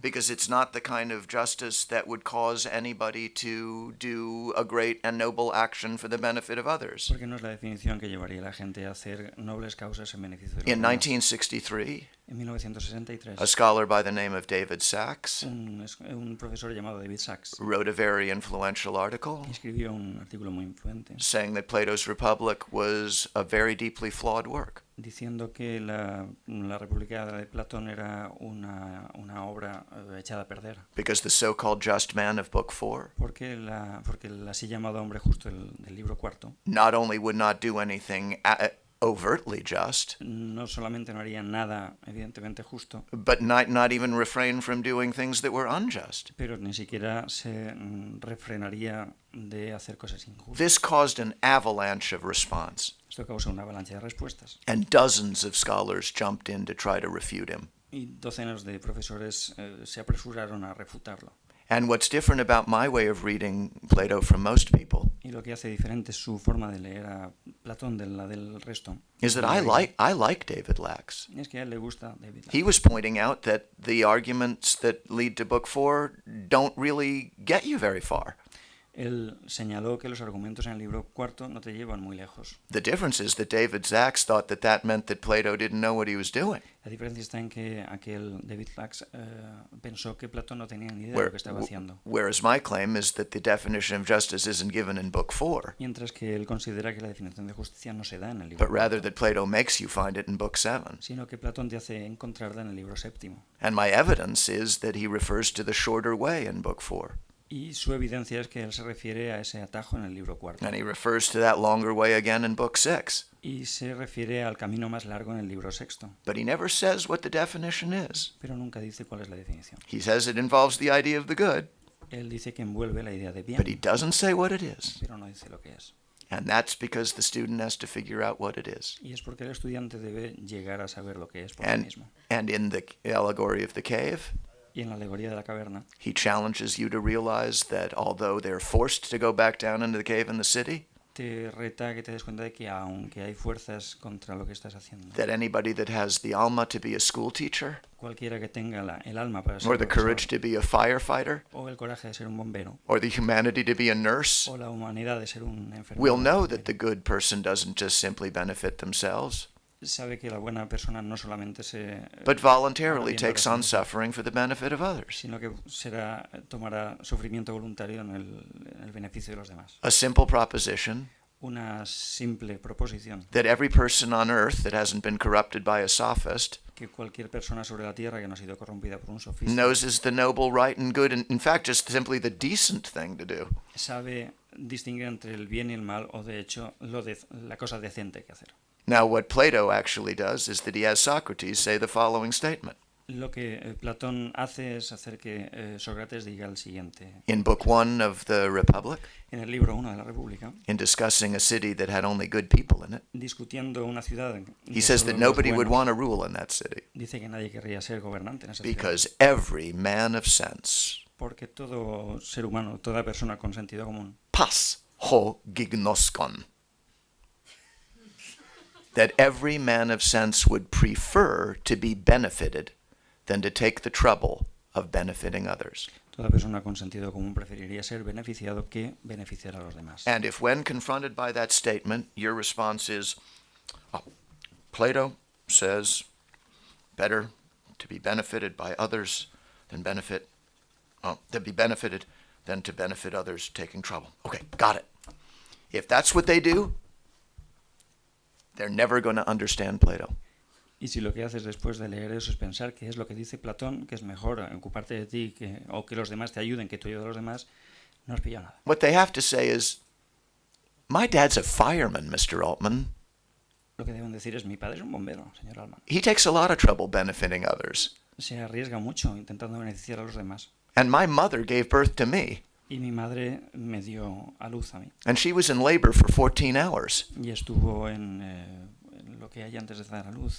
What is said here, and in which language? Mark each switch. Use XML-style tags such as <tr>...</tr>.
<en>because it's not the kind of justice that would cause anybody to do a great and noble action for the benefit of others.</en> <es>Porque no es la definición que llevaría a la gente a hacer nobles causas en beneficio de los</es> <en>In</en> <es>demás.</es> <en>1963,</en> <es>En 1963,</es> <en>a scholar by the name of David Sachs</en> <es>un profesor llamado David Sachs</es> <en>wrote a very influential article</en> <es>escribió un artículo muy influente</es> <en>saying that Plato's Republic was a very deeply flawed work.</en> <es>diciendo que la República de Platón era una obra echada a perder.</es> <en>Because the so-called just man of Book 4</en> <es>Porque el así llamado hombre justo del libro cuarto</es> <en>not only would not do anything overtly just,</en> <es>no solamente no haría nada evidentemente justo,</es> <en>but not even refrain from doing things that were unjust.</en> <es>pero ni siquiera se refrenaría de hacer cosas injustas.</es> <en>This caused an avalanche of response,</en> <es>Esto causa una avalancha de respuestas</es> <en>and dozens of scholars jumped in to try to refute him.</en> <es>y docenas de profesores se apresuraron a refutarlo.</es> <en>And what's different about my way of reading Plato from most people</en> <es>Y lo que hace diferente su forma de leer a Platón de la del resto</es> <en>is that I like David Lax.</en> <es>es que a él le gusta David Lacks.</es> <en>He was pointing out that the arguments that lead to Book 4 don't really get you very far.</en> <es>Él señaló que los argumentos en el libro cuarto no te llevan muy lejos.</es> <en>The difference is that David Sachs thought that meant that Plato didn't know what he was doing.</en> <es>La diferencia está en que aquel David Lacks pensó que Platón no tenía ni idea de lo que estaba haciendo,</es> <en>Whereas my claim is that the definition of justice isn't given in Book 4,</en> <es>mientras que él considera que la definición de justicia no se da en el libro</es> <en>but rather</en> <es>cuarto,</es> <en>that Plato makes you find it in Book 7.</en> <es>sino que Platón te hace encontrarla en el libro séptimo.</es> <en>And my evidence is that he refers to the shorter way in Book 4.</en> <es>Y su evidencia es que él se refiere a ese atajo en el libro cuarto.</es> <en>And he refers to that longer way again in Book 6.</en> <es>Y se refiere al camino más largo en el libro sexto.</es> <en>But he never says what the definition is.</en> <es>Pero nunca dice cuál es la definición.</es> <en>He says it involves the idea of the good,</en> <es>Él dice que envuelve la idea de bien,</es> <en>but he doesn't say what it is.</en> <es>pero no dice lo que es.</es> <en>And that's because the student has to figure out what it is.</en> <es>Y es porque el estudiante debe llegar a saber lo que es por sí</es> <en>And,</en> <es>mismo.</es> <en>and in the allegory of the cave,</en> <es>Y en la alegoría de la caverna,</es> <en>he challenges you to realize that although they're forced to go back down into the cave in the city,</en> <es>te reta a que te des cuenta de que aunque hay fuerzas contra lo que estás haciendo,</es> <en>that anybody that has the alma to be a school teacher,</en> <es>cualquiera que tenga el alma para ser</es> <en>or the courage</en> <es>profesor,</es> <en>to be a firefighter,</en> <es>o el coraje de ser un bombero,</es> <en>or the humanity to be a nurse,</en> <es>o la humanidad de ser un enfermero,</es> <en>will know that the good person doesn't just simply benefit themselves,</en> <es>sabe que la buena persona no solamente se</es> <en>but voluntarily</en> <es>hará bien</es> <en>takes</en> <es>para</es> <en>on</en> <es>sí,</es> <en>suffering for the benefit of others.</en> <es>sino que tomará sufrimiento voluntario en el beneficio de los demás.</es> <en>A simple proposition</en> <es>Una simple proposición</es> <en>that every person on earth that hasn't been corrupted by a sophist</en> <es>que cualquier persona sobre la tierra que no ha sido corrompida por un sofista</es> <en>knows is the noble, right, and good, and in fact just simply the decent thing to do.</en> <es>sabe distinguir entre el bien y el mal, o de hecho la cosa decente que hacer.</es> <en>Now, what Plato actually does is that he has Socrates say the following statement.</en> <es>Lo que Platón hace es hacer que Sócrates diga el siguiente.</es> <en>In Book 1 of the Republic,</en> <es>En el libro 1 de la República,</es> <en>in discussing a city that had only good people in it,</en> <es>discutiendo una ciudad,</es> <en>he says that nobody would want to rule in that city</en> <es>dice que nadie querría ser gobernante en esa ciudad,</es> <en>because every man of sense,</en> <es>porque todo ser humano, toda persona con sentido común,</es> <el>pas ho gignoskon,</el> <en>that every man of sense would prefer to be benefited than to take the trouble of benefiting others.</en> <es>toda persona con sentido común preferiría ser beneficiado que beneficiar a los demás.</es> <en>And if when confronted by that statement, your response is, oh, Plato says better to be benefited by others than be benefited than to benefit others taking trouble. Okay, got it. If that's what they do, they're never going to understand Plato.</en> <es>Y si lo que haces después de leer eso es pensar que es lo que dice Platón, que es mejor ocuparte de ti o que los demás te ayuden, que tú ayudes a los demás, no has pillado nada.</es> <en>What they have to say is, my dad's a fireman, Mr. Altman.</en> <es>Lo que deben decir es, mi padre es un bombero, señor Altman.</es> <en>He takes a lot of trouble benefiting others.</en> <es>Se arriesga mucho intentando beneficiar a los demás.</es> <en>And my mother gave birth to me.</en> <es>Y mi madre me dio a luz a mí.</es> <en>And she was in labor for 14 hours.</en> <es>Y estuvo en lo que hay antes de dar a luz.</es>